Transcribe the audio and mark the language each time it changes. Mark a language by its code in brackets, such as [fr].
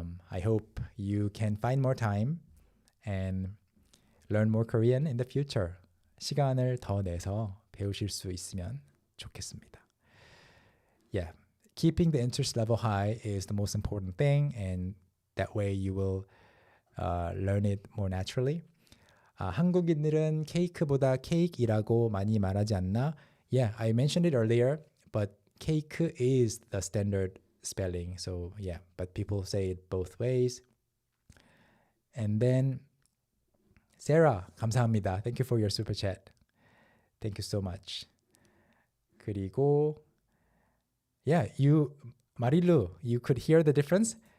[en] I hope you can find more time and learn more Korean in the future. [ko] 시간을 더 내서 배우실 수 있으면 좋겠습니다. [en] Yeah, keeping the interest level high is the most important thing, and that way you will learn it more naturally. [ko] 한국인들은 케이크보다 케이크이라고 많이 말하지 않나? [en] Yeah, I mentioned it earlier, but cake is the standard spelling. So yeah, but people say it both ways. And then Sarah, 감사합니다. Thank you for your super chat. Thank you so much. 그리고 yeah, Marilu, you could hear the difference.